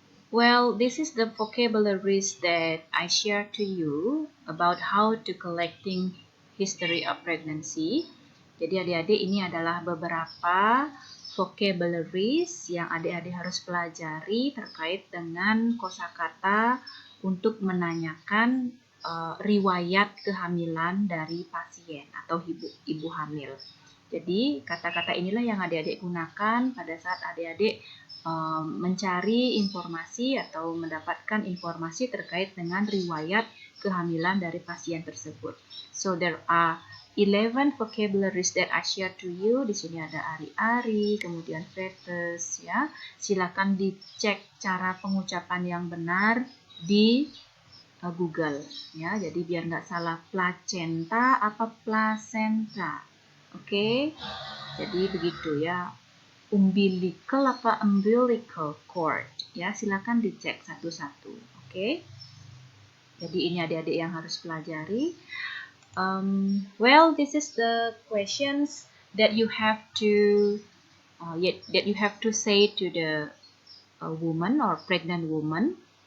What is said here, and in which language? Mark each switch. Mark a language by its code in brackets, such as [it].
[en] Well, this is the vocabularies that I share to you about how to collecting history of pregnancy. [id] Jadi adik-adik, ini adalah beberapa vocabularies yang adik-adik harus pelajari terkait dengan kosakata untuk menanyakan riwayat kehamilan dari pasien atau ibu hamil. Jadi kata-kata inilah yang adik-adik gunakan pada saat adik-adik mencari informasi atau mendapatkan informasi terkait dengan riwayat kehamilan dari pasien tersebut. [en] So there are 11 vocabularies that I share to you. [id] Di sini ada ari-ari, kemudian fetus, ya. Silakan dicek cara pengucapan yang benar di Google, ya. Jadi biar nggak salah placenta apa placenta. Oke. Jadi begitu ya. Umbilical apa umbilical cord, ya, silakan dicek satu-satu. Oke. Jadi ini adik-adik yang harus pelajari. [en] Well, this is the questions that you have to say to the woman or pregnant woman.